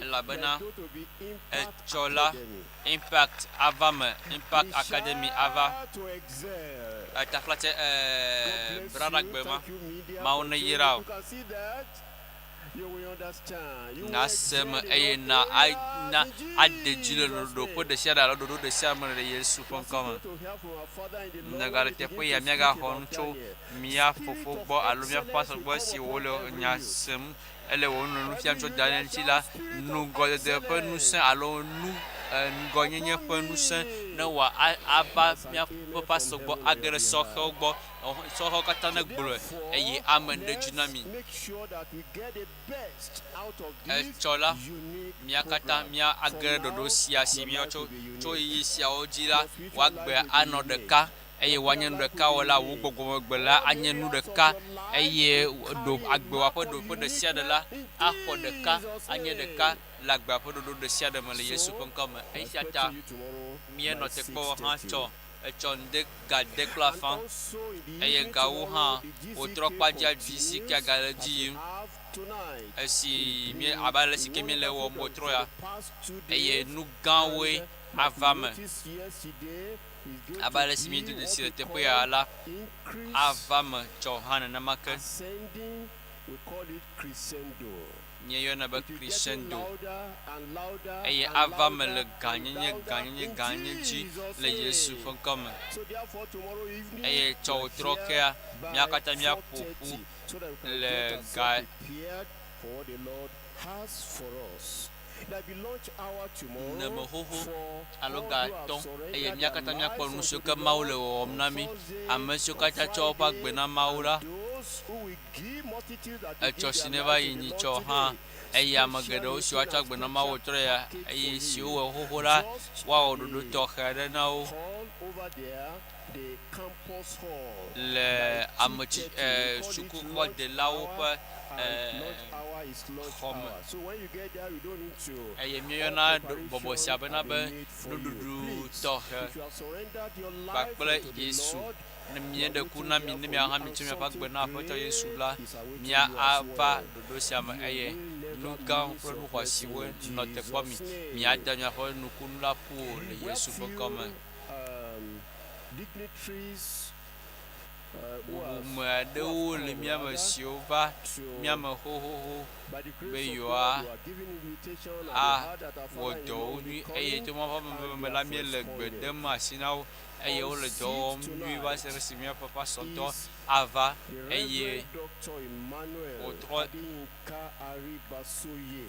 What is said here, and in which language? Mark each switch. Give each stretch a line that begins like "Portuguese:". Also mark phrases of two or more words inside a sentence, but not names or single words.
Ewe: Elabena,
English: there's going to be Impact
Ewe: etsɔla
English: Academy.
Ewe: Impact ava me, Impact
English: We Academy shall
Ewe: ava
English: to excel.
Ewe: taflatse
English: God bless
Ewe: Bradagbe
English: you.
Ewe: ma.
English: Thank you, media,
Ewe: Mawu
English: for
Ewe: ne
English: joining.
Ewe: yra o.
English: You can see that. You will understand. You will
Ewe: na
English: excel
Ewe: sem
English: in
Ewe: eye
English: your
Ewe: na
English: prayers
Ewe: na
English: in
Ewe: ade dzi le
English: Jesus'
Ewe: ɖoɖo ƒe
English: name.
Ewe: ɖe sia ɖe alo ɖoɖo ɖe sia me le Yesu ƒe ŋkɔ me.
English: To hear from our Father in the Lord,
Ewe: Nega le
English: we begin
Ewe: teƒe ya
English: to
Ewe: míagaxɔ
English: speak about
Ewe: nu tso
English: Daniel.
Ewe: mía fofo gbɔ alo míaƒe pastor gbɔ si wole nya sem ele wo nu fiam tso Daniel ŋuti la, nugɔdede ƒe ŋusẽ alo ŋgɔnyenye ƒe ŋusẽ ne ava míaƒe pastor gbɔ age ɖe sɔhewo gbɔ. Sɔhewo katã ne gblɔe eye ame ɖe dzi na mi.
English: Make sure that we get the best out of
Ewe: Etsɔ la,
English: this unique
Ewe: mía katã
English: program.
Ewe: mía age ɖe
English: From
Ewe: ɖoɖo
English: now,
Ewe: sia si
English: your
Ewe: míawo
English: life will be unique.
Ewe: tso yiyi siawo dzi la, woagbe anɔ ɖeka eye woanye nu ɖeka wɔla wo gbɔgbɔmegbe la anye nu ɖeka eye ɖo agbewa ƒe ɖoƒe ɖe sia ɖe la axɔ ɖeka anye ɖeka le agbea ƒe ɖoɖo ɖe sia ɖe me le Yesu ƒe ŋkɔ me. Esia
English: Expect
Ewe: ta
English: you tomorrow
Ewe: míenɔ
English: by
Ewe: teƒewo hã
English: 6:30.
Ewe: tsɔ etsɔ ŋde gade kple
English: And
Ewe: afã
English: also in the
Ewe: eye
English: evening
Ewe: gawo hã
English: tomorrow, the
Ewe: wotrɔ
English: GCK
Ewe: kpadza dzi si ke gale
English: continues
Ewe: dzi yim
English: as we have tonight.
Ewe: esi mie abe ale si ke míele wɔm wotrɔ ya
English: For the past 2
Ewe: eye
English: days,
Ewe: nu gãwoe
English: and
Ewe: ava
English: like
Ewe: me
English: we noticed yesterday, is going
Ewe: abe
English: to
Ewe: ale si
English: be
Ewe: míedo
English: what
Ewe: si
English: we
Ewe: le teƒe
English: call
Ewe: ya la
English: increase
Ewe: ava me tsɔ hã nenema ke
English: ascending. We call it crescendo.
Ewe: míeyɔna be
English: It is getting
Ewe: crescendo
English: louder and louder
Ewe: eye
English: and
Ewe: ava me
English: louder
Ewe: le
English: and
Ewe: gãnyenye
English: louder
Ewe: gãnyenye
English: in
Ewe: gãnyenye dzi
English: Jesus'
Ewe: le Yesu
English: name.
Ewe: ƒe ŋkɔ me
English: So therefore tomorrow evening
Ewe: eye tsɔ
English: we are
Ewe: wotrɔ
English: here
Ewe: kea
English: by
Ewe: mía katã míaƒo
English: 4:30,
Ewe: ƒu
English: so that we can
Ewe: le
English: get ourselves
Ewe: ga
English: prepared for what the Lord has for us. There will be lunch hour
Ewe: Ne
English: tomorrow
Ewe: me hoho
English: for
Ewe: alo
English: all
Ewe: ga
English: who have
Ewe: ton
English: surrendered
Ewe: eye
English: their
Ewe: mia kata mia kpɔ nu
English: lives
Ewe: si
English: unto
Ewe: ke
English: the
Ewe: Mawu le
English: Lord
Ewe: wɔwɔm na mi
English: on Thursday,
Ewe: ame siwo
English: on
Ewe: katã tsɔ woƒe
English: Friday,
Ewe: agbe na Mawu la
English: and those who will give multitudes that will
Ewe: etsɔ
English: give
Ewe: si
English: their
Ewe: ne va
English: lives
Ewe: yi
English: to the
Ewe: nyi
English: Lord
Ewe: tsɔ
English: today.
Ewe: hã eye ame
English: Special
Ewe: geɖewo siwo
English: meeting
Ewe: atsɔ
English: and
Ewe: agbe na Mawu
English: special
Ewe: trɔ ya
English: package for
Ewe: eye
English: you.
Ewe: siwo wɔ xoxo la
English: Just
Ewe: woawɔ ɖoɖo
English: the
Ewe: tɔxɛ aɖe na wo
English: hall over there, the campus hall.
Ewe: le
English: By
Ewe: ametsi
English: 2:30, we call it
Ewe: sukuxɔdelawo
English: lunch
Ewe: ƒe
English: hour, and lunch hour is lunch
Ewe: xɔme.
English: hour. So when you get there, you don't need to.
Ewe: eye
English: all
Ewe: míeyɔna
English: preparation
Ewe: bɔbɔ sia bena
English: have
Ewe: be
English: been made for you.
Ewe: nuɖuɖu
English: Please,
Ewe: tɔxɛ
English: if you have surrendered your life
Ewe: kpakple
English: unto the
Ewe: Yesu
English: Lord,
Ewe: ne
English: you
Ewe: mía
English: are
Ewe: ɖe ku
English: waiting
Ewe: na mi
English: there
Ewe: ne
English: for
Ewe: mía
English: you,
Ewe: hã
English: and
Ewe: mi tso míaƒe
English: something
Ewe: agbe na Aƒetɔ Yesu la
English: great is awaiting
Ewe: mía
English: you as
Ewe: ava
English: well.
Ewe: ɖoɖo sia me
English: You
Ewe: eye
English: will
Ewe: nu
English: never
Ewe: gãwo
English: miss
Ewe: kple nu
English: your
Ewe: xɔasiwoe
English: blessing in
Ewe: nɔ teƒe mi
English: Jesus' name.
Ewe: míada míaƒe nukunu la ƒu o le
English: We have
Ewe: Yesu ƒe
English: few,
Ewe: kɔme
English: dignitaries who have
Ewe: bubume aɖewo le mía me siwo va mía me xoxoxo
English: by the
Ewe: be
English: grace of
Ewe: yewoa
English: God, you are given invitation and they heard that our
Ewe: wɔ
English: Father in
Ewe: dɔ
English: law
Ewe: wo
English: will be
Ewe: nyui eye
English: coming,
Ewe: to míaƒe meme la míele gbe dem asi na wo eye wole dɔ wɔm nyui va se ɖe si míaƒe pasɔtɔ ava
English: the
Ewe: eye
English: Reverend Dr. Emmanuel
Ewe: Wotrɔ-
English: Adeyinka Aribasoye,